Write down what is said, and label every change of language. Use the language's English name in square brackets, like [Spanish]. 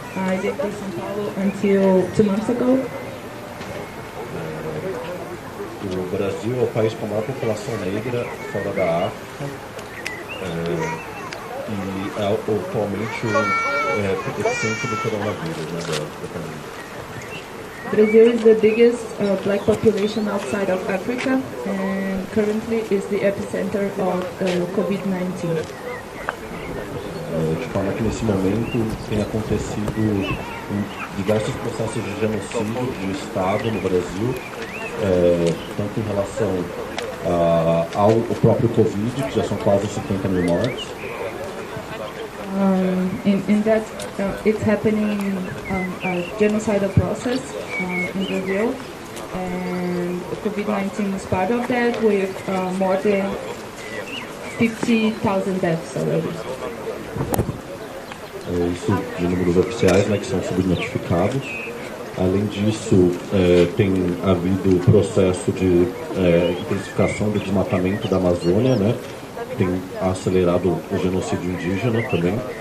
[English] I lived in São Paulo until 2 months ago. [Portuguese] O Brasil é o país com a maior população negra fora da África e atualmente o epicentro do coronavírus, da pandemia. [English] Brazil is the biggest black population outside of Africa and currently is the epicenter of COVID-19. [Portuguese] De forma que nesse momento tem acontecido diversos processos de genocídio de Estado no Brasil, tanto em relação ao próprio Covid, que já são quase 50 mil mortes. [English] In that, it's happening a genocidal process in Brazil, and COVID-19 is part of that, with more than 50,000 deaths already. [Portuguese] Isso de números oficiais, que são subnotificados. Além disso, tem havido processo de intensificação do desmatamento da Amazônia, tem acelerado o genocídio indígena também.